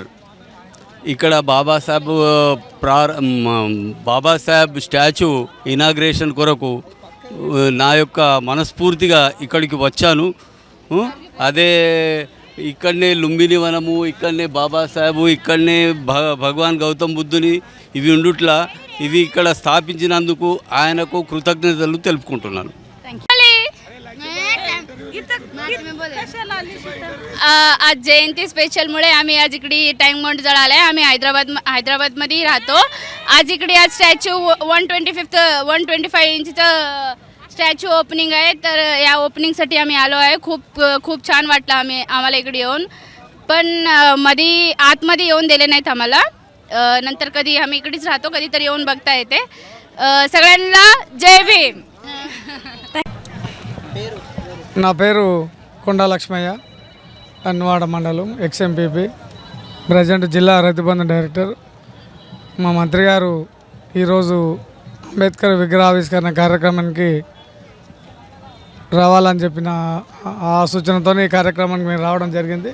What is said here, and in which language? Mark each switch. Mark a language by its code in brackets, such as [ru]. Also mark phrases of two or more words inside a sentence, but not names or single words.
[te] ఇక్కడ బాబాసాహెబ్ [en] statue inauguration [te] కొరకు నా యొక్క మనస్ఫూర్తిగా ఇక్కడికి వచ్చాను. అదే ఇక్కడనే లుంబిని వనము, ఇక్కడనే బాబాసాహెబ్, ఇక్కడనే భగవాన్ గౌతమ్ బుద్ధుని ఇవి ఉండుట్లా ఇవి ఇక్కడ స్థాపించినందుకు ఆయనకు కృతజ్ఞతలు తెలుపుకుంటున్నాను. [mr] आज जयंती स्पेशलमुळे आम्ही आज इकडे टँक बॉम्ब जळाला आहे. आम्ही हैदराबादमध्ये राहतो. आज इकडे आज स्टॅच्यू 125 इंचचं [en] statue opening [mr] आहे. तर या ओपनिंगसाठी आम्ही आलो आहे. खूप छान वाटलं आम्हाला इकडे येऊन. पण आतमध्ये येऊन दिले नाहीत आम्हाला. नंतर कधी आम्ही इकडेच राहतो, कधीतरी येऊन बघता येते. सगळ्यांना जय भीम. [te] నా పేరు కొండా లక్ష్మయ్య, అన్వాడ మండలం ఎక్స్ఎంపీపీ, ప్రజెంట్ జిల్లా రైతు బంధు డైరెక్టర్. మా మంత్రి గారు ఈరోజు అంబేద్కర్ విగ్రహావిష్కరణ కార్యక్రమానికి రావాలని చెప్పిన ఆ సూచనతో ఈ కార్యక్రమానికి మేము రావడం జరిగింది.